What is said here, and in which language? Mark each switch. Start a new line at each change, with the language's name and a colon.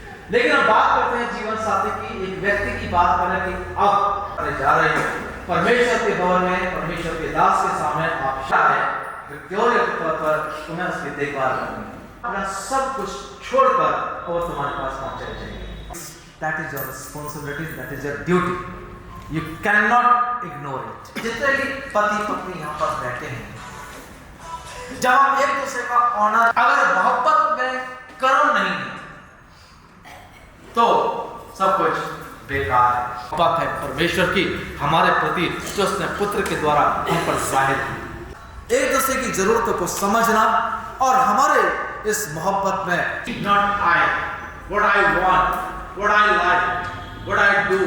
Hindi: लेकिन हम बात करते हैं जीवन साथी की, एक व्यक्ति की बात करें कि अब जा रहे हैं परमेश्वर के भवन में, परमेश्वर के दास के सामने आप है व्यक्तिगत तौर पर तुम्हें उसकी देखभाल करनी है। अपना सब कुछ छोड़कर और तुम्हारे पास पहुंचना चाहिए।
English: That is your responsibility, that is your duty. You cannot ignore it.
Hindi: जितने भी पति पत्नी यहाँ पर बैठे हैं, जब हम एक दूसरे का ऑनर अगर मोहब्बत में करो नहीं तो सब कुछ बेकार है। बात है परमेश्वर की हमारे प्रति जो उसने पुत्र के द्वारा हम पर जाहिर की, एक दूसरे की जरूरतों को समझना और हमारे इस मोहब्बत में
English: not I, what I want, what I like, what I do।